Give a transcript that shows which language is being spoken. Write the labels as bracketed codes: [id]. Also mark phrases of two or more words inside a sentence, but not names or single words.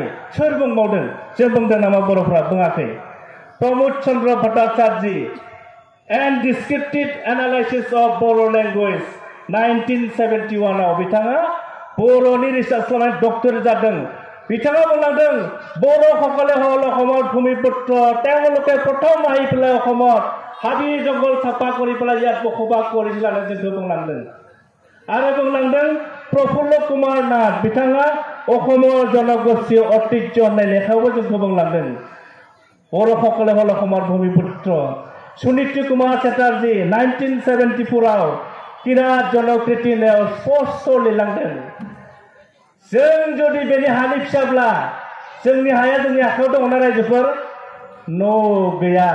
[brx] सोर बुंबावदों? जों बुंदों नामा? बर'फ्रा बुङाखै। प्रमोद चन्द्र भट्टाचार्य [en] and descriptive analysis of Bodo language [brx] 1971 आव बिथाङा बर'नि रिसार्च खालामनानै डक्टरेट जादों। बिथाङा बुंलांदों [as] বড়োসকলে হ'ল অসমৰ ভূমিপুত্ৰ, তেওঁলোকে প্ৰথম আহি পেলাই অসমত হাবি জংঘল চাফা কৰি পেলাই ইয়াত বসবাস কৰিছিল [brx] होननानै जोंखौ बुंलांदों। आरो बुंलांदों प्रफुल्ल कुमार नाथ, बिथाङा [as] অসমৰ জনগোষ্ঠী ঐতিহ্য [brx] होननाय लेखायावबो जोंखौ बुंलांदों बर'সকলে [as] হ'ল অসমৰ [brx] भूमिपुत्र। सुनीति कुमार चेटार्जी 1974 आव किरात जनकृति होननायाव स्पष्ट लिरलांदों। जों जुदि बेनि हानि फिसाब्ला जोंनि हाया जोंनि आखायाव दङ ना रायजोफोर? नो, गैया।